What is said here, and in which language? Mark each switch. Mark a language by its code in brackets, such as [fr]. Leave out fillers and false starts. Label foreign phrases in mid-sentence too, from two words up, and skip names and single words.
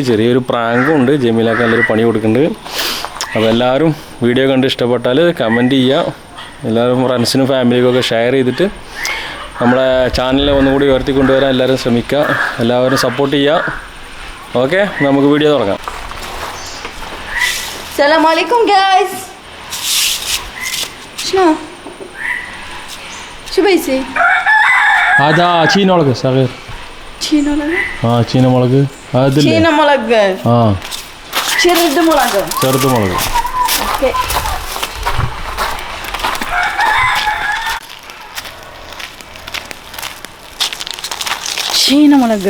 [ml] ചെറിയൊരു പ്രാങ്കും ഉണ്ട്. ജമീലൊക്കെ നല്ലൊരു പണി കൊടുക്കുന്നുണ്ട്. അപ്പോൾ എല്ലാവരും വീഡിയോ കണ്ട് ഇഷ്ടപ്പെട്ടാൽ കമൻറ്റ് ചെയ്യുക. എല്ലാവരും ഫ്രണ്ട്സിനും ഫാമിലിക്കൊക്കെ ഷെയർ ചെയ്തിട്ട് നമ്മളെ ചാനലിനെ ഒന്നുകൂടി ഉയർത്തിക്കൊണ്ടുവരാൻ എല്ലാവരും ശ്രമിക്കുക. എല്ലാവരും സപ്പോർട്ട് ചെയ്യുക. ഓക്കെ, നമുക്ക് വീഡിയോ തുടങ്ങാം. [en] Assalamualaikum guys. [ar] شنو بيسي هذا ചീനമുളക് صغير. [ml] ചീനമുളക്? ചീനമുളക്. ചീനമുളക്. ചെറുതുമുളക്. ചെറുതുമുളക്. ഓക്കെ. ചീനമുളക്.